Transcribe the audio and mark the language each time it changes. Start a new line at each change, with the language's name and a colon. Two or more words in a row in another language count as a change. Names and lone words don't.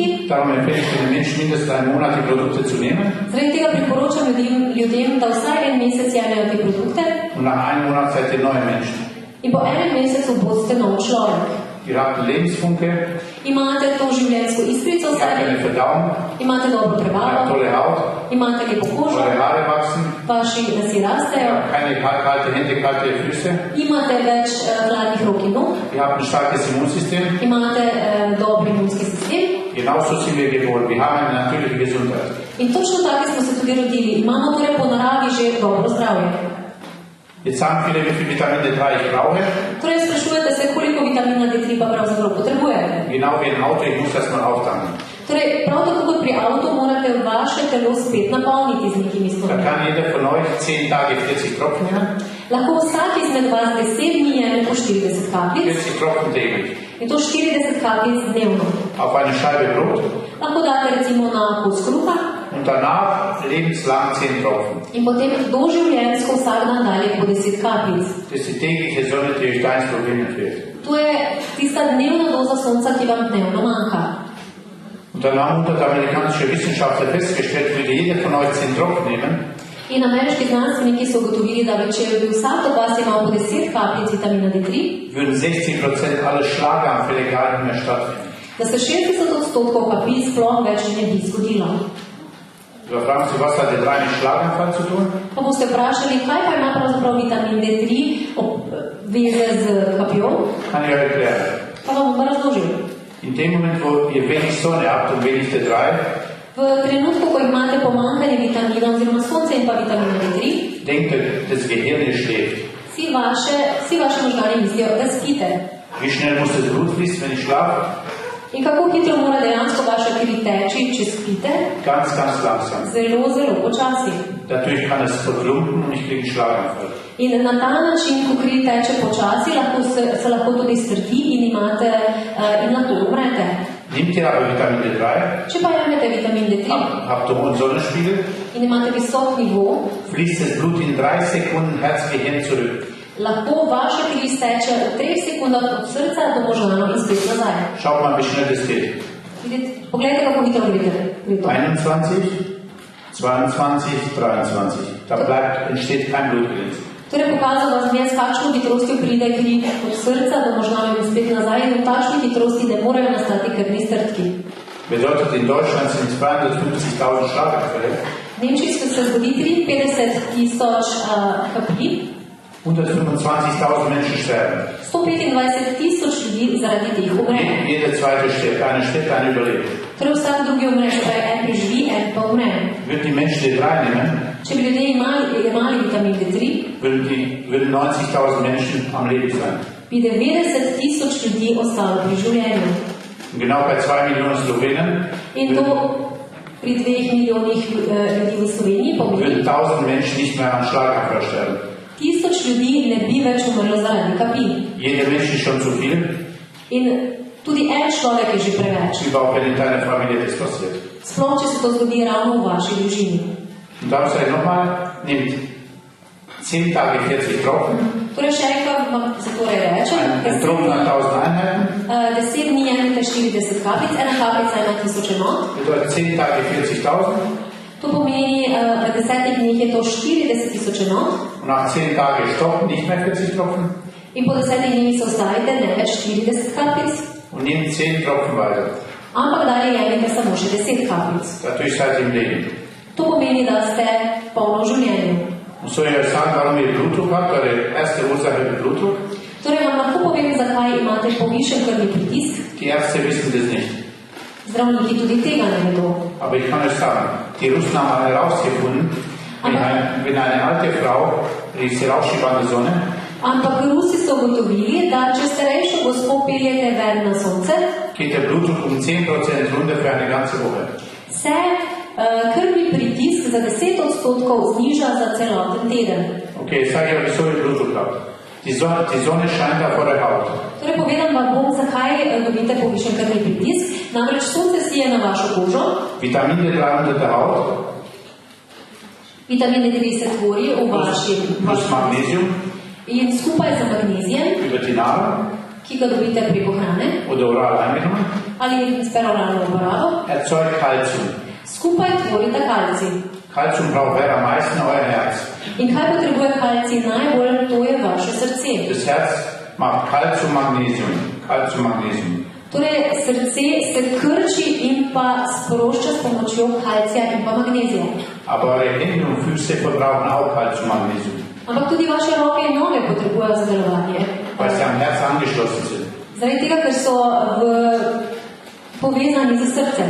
German: Darum empfehle ich den Menschen mindestens einen Monat die Produkte zu nehmen.
Slovenian: Zaradi tega priporočam ljudem, da vsaj en mesec jemljajo te produkte
German: Und nach einem Monat seid ihr neue Menschen.
Slovenian: in po enem mesecu boste nov človek.
German: Ihr habt eine Lebensfunke,
Slovenian: Imate to življenjsko iskrico v
German: ihr habt eine
Slovenian: sebi,
German: Verdauung,
Slovenian: imate dobro
German: ihr habt
Slovenian: prebavo,
German: tolle Haut,
Slovenian: imate lepo kožo,
German: eure Haare wachsen,
Slovenian: vaši lasi
German: ihr
Slovenian: rastejo,
German: habt keine kalte Hände, kalte Füße,
Slovenian: imate več hladnih rok in nog,
German: ihr habt ein starkes Immunsystem.
Slovenian: imate dober imunski sistem.
German: Genauso sind wir geboren. Wir haben eine natürliche Gesundheit.
Slovenian: In točno tako smo se tudi rodili. Imamo torej po naravi že dobro zdravje.
German: Jetzt sagen viele, wie viel Vitamin D3 ich brauche.
Slovenian: Torej sprašujete se, koliko vitamina D3 pa pravzaprav potrebujete.
German: Genau wie ein Auto, ich muss das mal auftanken.
Slovenian: Torej, prav tako kot pri avtu morate vaše telo spet napolniti z nekimi
German: Da
Slovenian: stvarmi.
German: kann jeder von euch 10 Tage 40 Tropfen nehmen,
Slovenian: Lahko vsak izmed vas 10 dni jemlje po 40 kapljic
German: 40 Tropfen täglich.
Slovenian: in to 40 kapljic dnevno.
German: Auf eine Scheibe Brot
Slovenian: Lahko date recimo na kos kruha
German: und danach lebenslang 10 Tropfen.
Slovenian: In potem doživljenjsko vsak dan dalje po 10 kapljic.
German: Das ist die tägliche Sonne, die euch da in Slowenien fehlt.
Slovenian: To je tista dnevna doza sonca, ki vam dnevno manjka.
German: Und dann haben amerikanische Wissenschaftler festgestellt, würde jeder von euch 10 Tropfen nehmen.
Slovenian: In ameriški znanstveniki so ugotovili, da če bi vsak od vas imel po 10 kapljic vitamina D3,
German: würden 60% aller Schlaganfälle gar nicht mehr stattfinden.
Slovenian: da se 60% kapljic sploh več ne bi zgodilo.
German: Da fragen Sie, was hat der reine Schlaganfall zu tun?
Slovenian: Pa boste vprašali, kaj pa ima pravzaprav vitamin D3 veze z kapjo?
German: Kann ich euch erklären.
Slovenian: Pa vam bom razložil.
German: In dem Moment, wo ihr wenig Sonne habt und wenig D3,
Slovenian: V trenutku, ko imate pomanjkanje vitamina oziroma sonce in pa vitamina D3,
German: denkt das Gehirn, ihr schläft.
Slovenian: vsi vaši možgani mislijo, da spite.
German: Wie schnell muss das Blut fließen, wenn ich schlafe?
Slovenian: In kako hitro mora dejansko vaša kri teči, če spite?
German: Ganz, ganz langsam.
Slovenian: Zelo, zelo počasi.
German: Dadurch kann es verklumpen und ich kriege einen Schlaganfall.
Slovenian: In na ta način, ko kri teče počasi, se lahko tudi strdi in lahko umrete.
German: Nehmt ihr aber Vitamin D3,
Slovenian: Če pa jemljete vitamin D3
German: habt hohen Sonnenspiegel,
Slovenian: in imate visok nivo,
German: fließt das Blut in 3 Sekunden Herz-Gehirn zurück.
Slovenian: lahko vaša kri steče v 3 sekundah od srca do možganov in spet nazaj.
German: Schaut mal, wie schnell das geht.
Slovenian: Poglejte, kako hitro gre to.
German: 21, 22, 23. Da entsteht kein Blutgerinns.
Slovenian: Torej pokazal vam zmes, kakšno hitrostjo pride kri od srca do možganov in spet nazaj in v takšni hitrosti ne morejo nastati krvni strdki.
German: Bedeutet, in Deutschland sind 250.000 Schlaganfälle.
Slovenian: V Nemčiji se zgodi 53.000 kapli,
German: 125.000 Menschen sterben.
Slovenian: 125.000 ljudi zaradi teh umre.
German: Jeder zweite stirbt, einer stirbt, einer überlebt.
Slovenian: Torej vsak drugi umre, se pravi en preživi, en pa umre.
German: Würden die Menschen D3 nehmen,
Slovenian: Če bi ljudje imali vitamin D3,
German: würden 90.000 Menschen am Leben sein.
Slovenian: bi 90.000 ljudi ostalo pri življenju.
German: Und genau bei 2 Millionen Slowenen
Slovenian: In to pri 2 milijonih ljudi v Sloveniji pomeni,
German: würden 1000 Menschen nicht mehr an Schlaganfall sterben.
Slovenian: 1000 ljudi ne bi več umrlo zaradi kapi.
German: Jeder Mensch ist schon zu viel,
Slovenian: In tudi en človek je že preveč.
German: überhaupt wenn in deiner Familie das passiert.
Slovenian: Sploh, če se to zgodi ravno v vaši družini.
German: Und da sage ich nochmal, nehmt 10 Tage 40 Tropfen,
Slovenian: Torej še enkrat vam zatorej rečem,
German: ein Tropfen an 1000 Einheiten,
Slovenian: 10 dni jemljete 40 kapljic, ena kapljica ima 1000 enot.
German: bedeutet 10 Tage 40.000
Slovenian: To pomeni, v 10 dneh je to 40.000 enot
German: und nach 10 Tagen stoppen, nicht mehr 40 Tropfen
Slovenian: in po 10 dneh se ustavite, ne več 40 kapljic,
German: und nehmt 10 Tropfen weiter.
Slovenian: ampak dalje jemljete samo še 10 kapljic.
German: Dadurch seid ihr im Leben.
Slovenian: To pomeni, da ste polno v življenju.
German: Und soll ich euch sagen, warum ihr Blutdruck habt? Weil die erste Ursache ist Blutdruck.
Slovenian: Torej vam lahko povem, zakaj imate povišen krvni pritisk.
German: Die Ärzte wissen das nicht.
Slovenian: Zdravniki tudi tega ne vedo.
German: Aber ich kann euch sagen, die Russen haben mal herausgefunden, wenn eine alte Frau, die ist rausschiebt an der Sonne,
Slovenian: Ampak Rusi so ugotovili, da če starejšo gospo peljete ven na sonce,
German: geht der Blutdruck um 10% runter für eine ganze Woche.
Slovenian: se krvni pritisk za 10% zniža za celoten teden.
German: Okay, ich sage euch, wieso ihr Blutdruck habt. Die Sonne scheint da vor der Haut.
Slovenian: Torej povedam vam bom, zakaj dobite povišen krvni pritisk. Namreč sonce sije na vašo kožo,
German: Vitamin D3 unter der Haut,
Slovenian: vitamin D3 se tvori v vaši
German: plus Magnesium
Slovenian: in skupaj z magnezijem,
German: über die Nahrung
Slovenian: ki ga dobite preko hrane
German: oder oral eingenommen,
Slovenian: ali s peroralno uporabo,
German: erzeugt Calcium.
Slovenian: skupaj tvorita kalcij.
German: Calcium braucht wer am meisten? Euer Herz.
Slovenian: In kaj potrebuje kalcij najbolj, to je vaše srce.
German: Das Herz macht Calcium, Magnesium. Calcium, Magnesium.
Slovenian: Torej, srce se krči in pa sprošča s pomočjo kalcija in pa magnezija.
German: Aber eure Hände und Füße verbrauchen auch Calcium, Magnesium,
Slovenian: Ampak tudi vaše roke in noge potrebujejo za delovanje.
German: weil sie am Herz angeschlossen sind.
Slovenian: Zaradi tega, ker so povezani z srcem.